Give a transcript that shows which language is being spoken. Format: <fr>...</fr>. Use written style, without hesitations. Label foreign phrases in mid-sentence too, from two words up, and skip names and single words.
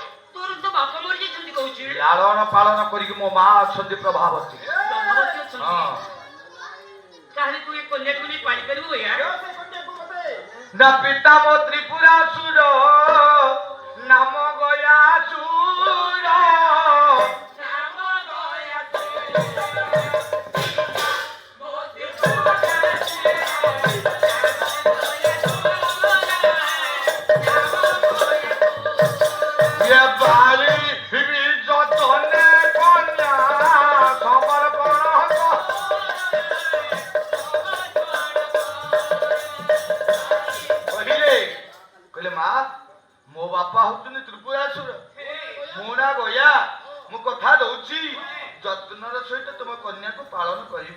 <or>ତୋର ତ ବାପା ମରିଯାଇଛନ୍ତି କହୁଛୁ। ଲାଳନ ପାଳନ କରିକି ମୋ ମା ଅଛନ୍ତି ପ୍ରଭାବତୀ। ପ୍ରଭାବତୀ ଅଛନ୍ତି। ହଁ ତାହେଲେ ତୁ ଏ କନ୍ୟାକୁ ନେଇ ପାଳି ପାରିବୁ ଗୟା? ସେ କନ୍ୟାକୁ ମତେ ନା ପିତା ମୋ ତ୍ରିପୁରାସୁର ନାମ ଗୟାସୁର। ये बाली भी जतने कन्या समर्पण କହିଲେ ମା ମୋ ବାପା ହଉଛନ୍ତି ତ୍ରିପୁରାସୁର, ମୋ ନାଁ ଗୟା। ମୁଁ କଥା ଦଉଛି ଯତ୍ନର ସହିତ ତୁମ କନ୍ୟାକୁ ପାଳନ କରିବି।</or>